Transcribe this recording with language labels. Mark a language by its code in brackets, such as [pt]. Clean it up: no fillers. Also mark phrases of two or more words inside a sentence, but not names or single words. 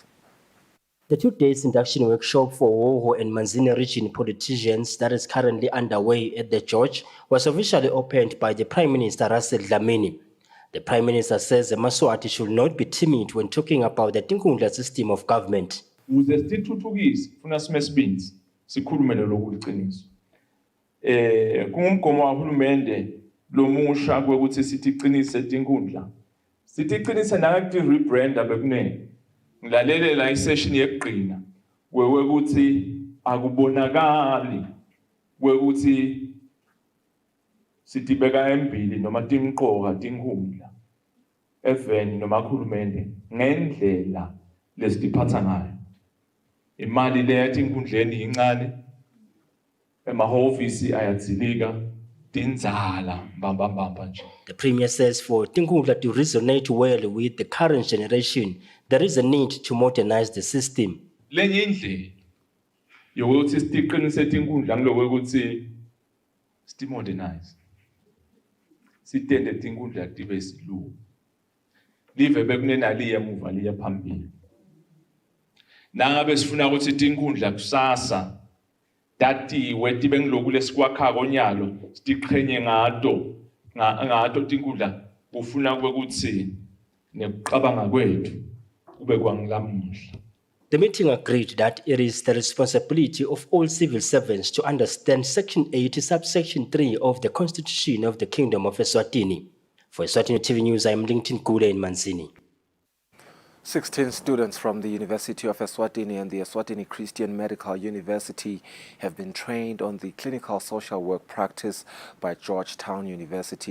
[en] The 2 days induction workshop for Hoho and Manzini region politicians that is currently underway at the George was officially opened by the Prime Minister Russell Dlamini. The Prime Minister says the Maswati should not be timid when talking about the Tinkhundla system of government. [ss] Ukuze sithuthukise funa simesibinzi sikhulume lokuliqiniso. Kungumgomo kahulumende lomusha kwekuthi sithi iqinise Tinkhundla. Sithi iqinise nangakuthi rebrand abekunene. Ngilalele la isession yekugcina kwekuthi akubonakali kwekuthi sitibeka embili noma timqoka Tinkhundla eveni noma khulumende ngendlela lesitiphatha ngayo. Imali le yaTinkhundleni incane emahhovisi ayadzilika tindzala mbambamba nje. [en] The Premier says for Tinkhundla to resonate well with the current generation, there is a need to modernize the system. [ss] Lenye indlela yokuthi sitiqinise Tinkhundla ngilokwethi sitimodernize. Sitende Tinkhundla tibe silu. Live bekunenali emuva liya phambili. Nangabe sifuna ukuthi Tinkhundla kusasa datiwe tibe ngiloku lesikwakha konyalo sitiqhenye ngato Tinkhundla kufuna ukuthi nekuqabanga kwethu kube kwangilamuhla. [en] The meeting agreed that it is the responsibility of all civil servants to understand Section 80, subsection 3 of the Constitution of the Kingdom of Eswatini. For Eswatini TV News, I am LinkedIn Kule in Manzini. 16 students from the University of Eswatini and the Eswatini Christian Medical University have been trained on the clinical social work practice by Georgetown University.